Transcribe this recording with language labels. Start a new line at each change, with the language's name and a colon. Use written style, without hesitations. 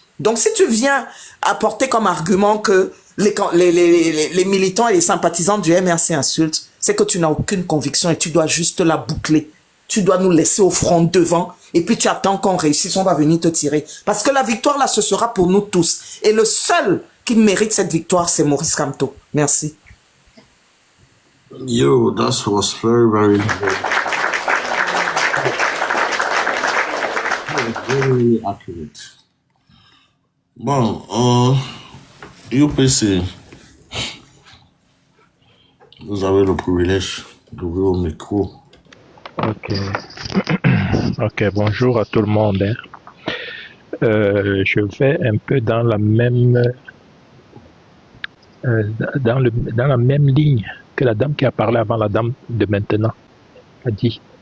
French: Donc si tu viens apporter comme argument que les militants et les sympathisants du MRC insultent, c'est que tu n'as aucune conviction et tu dois juste la boucler. Tu dois nous laisser au front devant et puis tu attends qu'on réussisse, on va venir te tirer. Parce que la victoire là, ce sera pour nous tous. Et le seul qui mérite cette victoire, c'est Maurice Kamto. Merci.
English: Yo, that was very accurate.
French: Bon, UPC, vous avez le privilège d'ouvrir au micro. Ok. Ok, bonjour à tout le monde. Je vais un peu dans la même dans la même ligne que la dame qui a parlé avant, la dame de maintenant a dit.